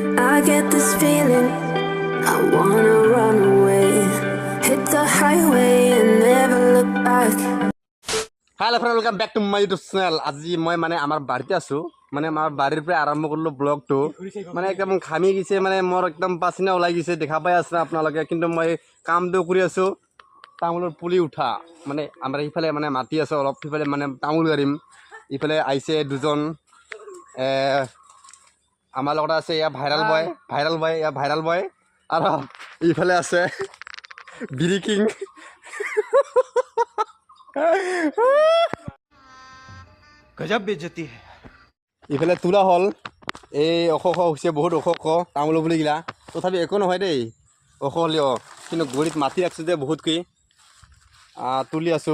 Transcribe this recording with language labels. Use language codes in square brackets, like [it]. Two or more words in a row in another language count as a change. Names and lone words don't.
[en] I get this feeling I wanna run away, hit the highway and never look back. Hello friends, welcome back to my YouTube channel. [as] আজি মই মানে আমাৰ বাড়িতে আছো, মানে আমাৰ বাড়িৰ পৰা আৰম্ভ কৰিলো ব্লগটো। মানে একদম ঘামি গিছে, মানে মোৰ একদম পাছিনা ওলাই গিছে, দেখা পাই আছে আপোনালোকে। কিন্তু মই কামটো কৰি আছো, তামোলৰ পুলি উঠা। মানে আমাৰ ইফালে মানে মাটি আছে অলপ, ইফালে মানে তামোল গাড়িম। ইফালে আইছে দুজন, আমাৰ লগত আছে ইয়া ভাইৰাল বয় আৰু ইফালে আছে বিৰি কিং। [hi] गजब बेइज्जती है। [as] ইফালে তোলা হ'ল, এই ওখ হৈছে, বহুত ওখ তামোল পুলিগিলা। তথাপি একো নহয় দেই, ওখ হ'লেও। কিন্তু গুৰিত মাটি ৰাখিছোঁ যে বহুতকৈ তুলি আছোঁ।